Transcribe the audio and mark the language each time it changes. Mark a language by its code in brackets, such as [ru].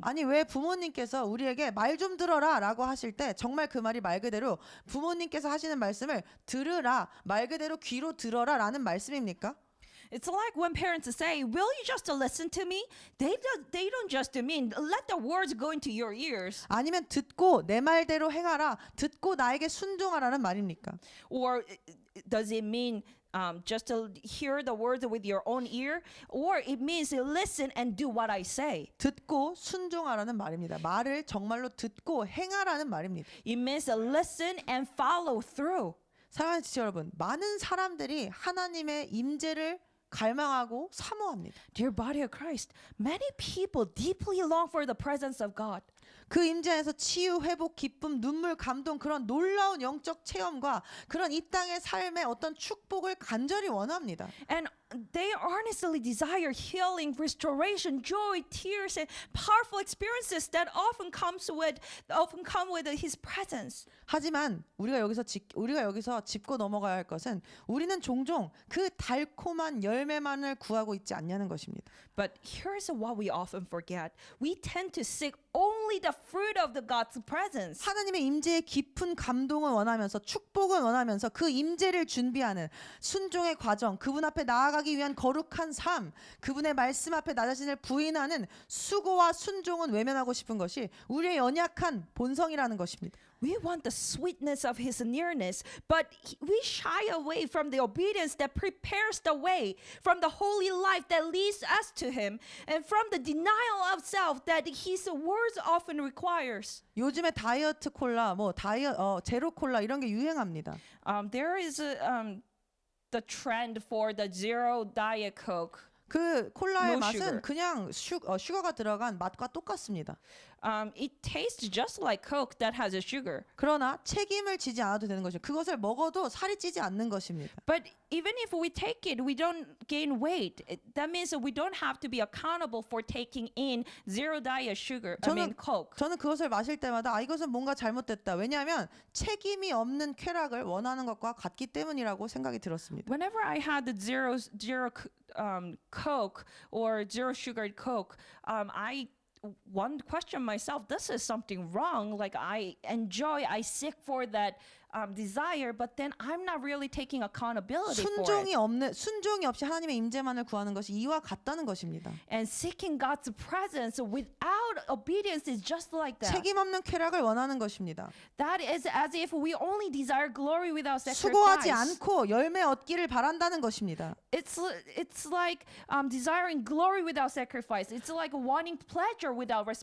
[ko] 아니 왜 부모님께서 우리에게 말 좀 들어라 라고 하실 때 정말 그 말이 말 그대로 부모님께서 하시는 말씀을 들으라, 말 그대로 귀로 들어라 라는 말씀입니까? [en] It's like when parents say, "Will you just listen to me?" They don't just mean let the words go into your ears. [ko] 아니면 듣고 내 말대로 행하라, 듣고 나에게 순종하라는 말입니까? [en] Or does it mean just to hear the words with your own ear? Or it means listen and do what I say. [ko] 듣고 순종하라는 말입니다. 말을 정말로 듣고 행하라는 말입니다. [en] It means listen and follow through. [ko] 사랑하는 지체 여러분, 많은 사람들이 하나님의 임재를 갈망하고 사모합니다. [en] Dear body of Christ, many people deeply long for the presence of God. [ko] 그 임재 안에서 치유, 회복, 기쁨, 눈물, 감동 그런 놀라운 영적 체험과 그런 이 땅의 삶의 어떤 축복을 간절히 원합니다. [en] And they earnestly desire healing, restoration, joy, tears, and powerful experiences that often come with His presence. [ko] 하지만 우리가 여기서 짚고 넘어가야 할 것은 우리는 종종 그 달콤한 열매만을 구하고 있지 않냐는 것입니다. [en] But here's what we often forget: we tend to seek only the fruit of the God's presence. [ko] 하나님의 임재의 깊은 감동을 원하면서 축복을 원하면서 그 임재를 준비하는 순종의 과정, 그분 앞에 나아가기 위한 거룩한 삶, 그분의 말씀 앞에 나 자신을 부인하는 수고와 순종은 외면하고 싶은 것이 우리의 연약한 본성이라는 것입니다. [en] We want the sweetness of His nearness, but we shy away from the obedience that prepares the way, from the holy life that leads us to Him, and from the denial of self that His words often requires. [ko] 요즘에 다이어트 콜라, 제로 콜라 이런 게 유행합니다. [en] There is the trend for the zero diet Coke. [ko] 그 콜라의 [en] No [ko] 맛은 [en] sugar. [ko] 그냥 슈거가 들어간 맛과 똑같습니다. [en] It tastes just like Coke that has a sugar. [ko] 그러나 책임을 지지 않아도 되는 것이죠. 그것을 먹어도 살이 찌지 않는 것입니다. [en] But even if we take it, we don't gain weight. That means that we don't have to be accountable for taking in zero diet sugar. Coke. [ko] 저는 그것을 마실 때마다 이것은 뭔가 잘못됐다. 왜냐하면 책임이 없는 쾌락을 원하는 것과 같기 때문이라고 생각이 들었습니다. [en] Whenever I had the zero Coke or zero sugared Coke, I one question myself: this is something wrong. Like I seek for that desire, but then I'm not really taking accountability for it. [ko] 순종이 없이 하나님의 임재만을 구하는 것이 이와 같다는 것입니다. [en] And seeking God's presence without obedience is just like that. [ko] 책임 없는 쾌락을 원하는 것입니다. [en] That is as if we only desire glory without [ko] 수고하지 [en] sacrifice. [ko] 않고 열매 얻기를 바란다는 것입니다. [en] It's like desiring glory without sacrifice. It's like wanting pleasure without